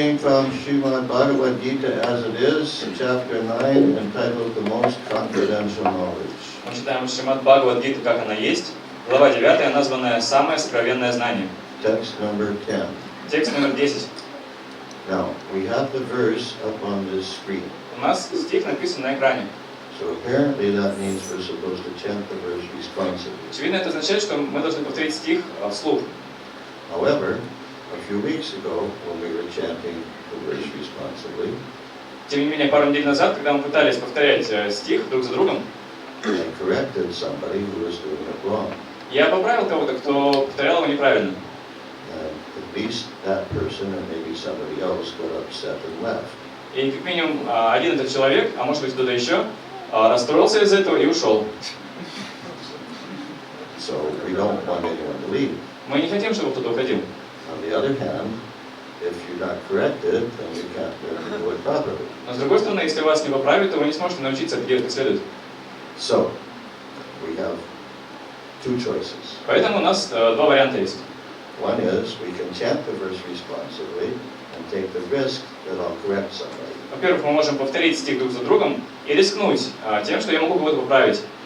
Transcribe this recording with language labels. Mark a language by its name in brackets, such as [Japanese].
[English] Bhagavad Gita as it is, chapter 9, entitled The Most Confidential Knowledge. [Russian] Мы читаем Шримад Бхагавад Гиту, как она есть, глава 9, названная «Самое сокровенное знание». [English] Text number 10. [Russian] Текст номер 10. [English] Now, we have the verse up on this screen. [Russian] У нас стих написан на экране. [English] So apparently that means we're supposed to chant the verse responsibly. [Russian] Очевидно, это означает, что мы должны повторить стих вслух. [English] However, a few weeks ago when we were chanting the verse responsibly, [Russian] Тем не менее, пару недель назад, когда мы пытались повторять стих друг за другом, [English] I corrected somebody who was doing it wrong. [Russian] я поправил кого-то, кто повторял его неправильно. [English] At least that person and maybe somebody else got upset and left. [Russian] И как минимум один этот человек, а может быть кто-то еще, расстроился из этого и ушел. [English] So we don't want anyone to leave. [Russian] Мы не хотим, чтобы кто-то уходил. [English] On the other hand, if you're not corrected, then you can't learn to do it properly. [Russian] Но с другой стороны, если вас не поправят, то вы не сможете научиться это делать как следует. [English] So we have two choices. [Russian] Поэтому у нас два варианта есть. [English] One is we can chant the verse responsibly and take the risk that I'll correct somebody. [Russian] Во-первых, мы можем повторить стих друг за другом и рискнуть тем, что я могу кого-то поправить.